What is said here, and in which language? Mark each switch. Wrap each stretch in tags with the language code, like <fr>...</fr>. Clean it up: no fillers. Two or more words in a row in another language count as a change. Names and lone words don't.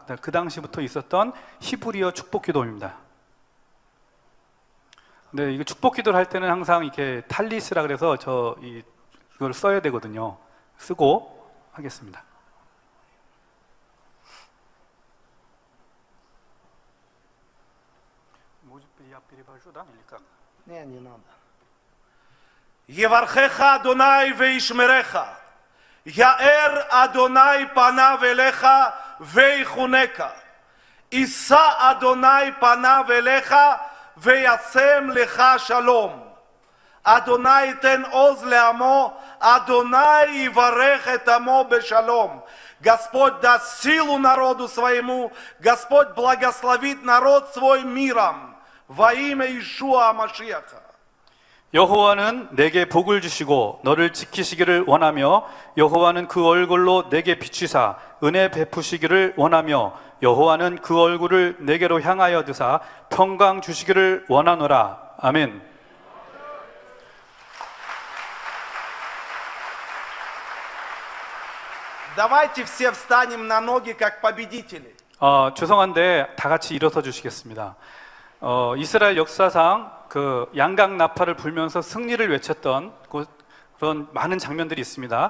<ko>그 당시부터 있었던 히브리어 축복 기도입니다. 근데 이거 축복 기도를 할 때는 항상 이렇게 탈리스라 그래서 이걸 써야 되거든요. 쓰고 하겠습니다.</ko> <ru>Не, не надо.</ru> <he>יברכך אדוני וישמרך. יאר אדוני פניו אליך ויחנך. ישא אדוני פניו אליך וישם לך שלום. אדוני תן עוז לעמו, אדוני יברך את עמו בשלום.</he> <ru>Господь даст силу народу своему, Господь благословит народ свой миром. во имя Иешуа Машиаха.</ru> <ko>여호와는 내게 복을 주시고 너를 지키시기를 원하며 여호와는 그 얼굴로 내게 비추사 은혜 베푸시기를 원하며 여호와는 그 얼굴을 내게로 향하여 드사 평강 주시기를 원하노라. 아멘.</ko> <ru>Давайте все встанем на ноги как победители.</ru> <ko>죄송한데 다 같이 일어서 주시겠습니다. 이스라엘 역사상 그 양각 나팔을 불면서 승리를 외쳤던 그런 많은 장면들이 있습니다.</ko>